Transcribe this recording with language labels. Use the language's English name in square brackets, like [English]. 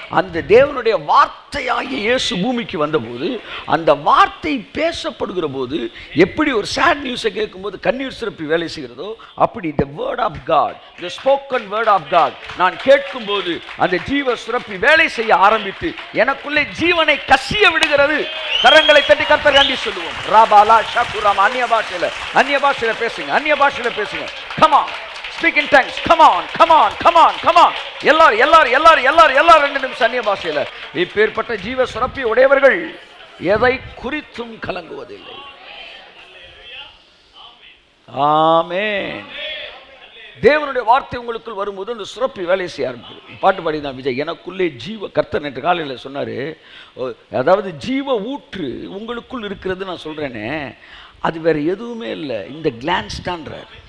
[Tamil] அந்த தேவனுடைய வார்த்தையாகிய இயேசு பூமிக்கு வந்தபோது, அந்த வார்த்தை பேசப்படுகிற போது எப்படி ஒரு சேட் நியூஸை கேட்கும்போது கண்ணீர் சுரப்பி வேலை செய்கிறதோ, அப்படி [English] the word of God, [Tamil] the spoken word of God நான் கேட்கும்போது அந்த ஜீவ சுரப்பி வேலை செய்ய ஆரம்பித்து எனக்குள்ளே ஜீவனை கசிய விடுகிறது. கரங்களை தட்டி கர்த்தர் நன்றி சொல்லுவோம். ராபாலா ஷாகுராம். அந்நிய பாஷையில பேசுங்க, அந்நிய பாஷையில பேசுங்க. [English] come on, speak in tongues. come on, come on, come on, come on. [Tamil] எல்லாரும் 2 நிமிஷம் அந்நிய பாஷையில. இப்பேற்பட்ட ஜீவ சுரப்பி உடையவர்கள் எதை குறித்தும் கலங்குவதில்லை. ஆமென். தேவனுடைய வார்த்தை உங்களுக்குள் வரும்போது அந்த சுரப்பி வேலை செய்ய ஆரம்பிக்கும். பாட்டு பாடி தான் விஜய், எனக்குள்ளே ஜீவ கர்த்தர் நேற்று காலையில் சொன்னார். அதாவது ஜீவ ஊற்று உங்களுக்குள் இருக்கிறது நான் சொல்கிறேனே, அது வேறு எதுவுமே இல்லை, இந்த கிளான்ஸ் தான்றார்.